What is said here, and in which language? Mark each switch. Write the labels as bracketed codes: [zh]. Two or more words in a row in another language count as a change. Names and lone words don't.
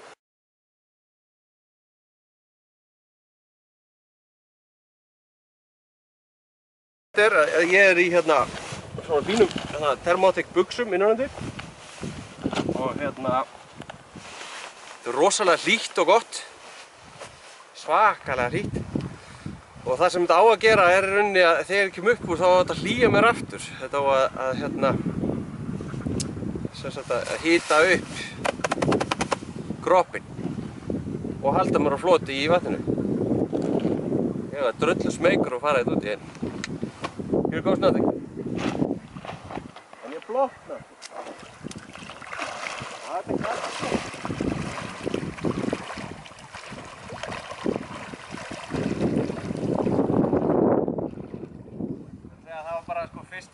[is] Ég er í hérna svona fínum Thermotic buxum innanundir og hérna þetta er rosalega hlýtt og gott, svakalega hlýtt og það sem þetta á að gera er í rauninni að þegar ég kem upp úr þá á þetta að hlýja mér aftur. Þetta á að hérna sem sagt að hita upp kroppinn og halda mér á floti í vatninu. Ég var drullu smeykur að fara þetta út í henn. [en] Here goes nothing. [is] En ég blotna. Það er kalt. Það var bara sko 1.